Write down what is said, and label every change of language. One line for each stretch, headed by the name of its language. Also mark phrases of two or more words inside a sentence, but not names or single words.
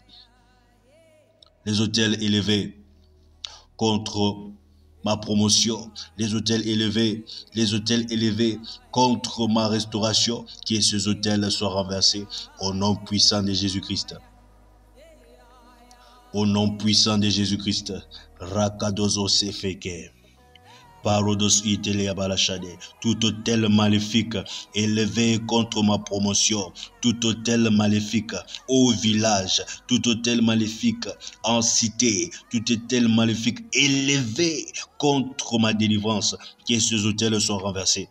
French: Les hôtels élevés contre ma promotion, les hôtels élevés contre ma restauration, que ces hôtels soient renversés au nom puissant de Jésus-Christ. Au nom puissant de Jésus-Christ. Rakadozo sefeke. Parodos itelia balachade. Tout hôtel maléfique élevé contre ma promotion, tout hôtel maléfique au village, tout hôtel maléfique en cité, tout hôtel maléfique élevé contre ma délivrance, que ces hôtels soient renversés.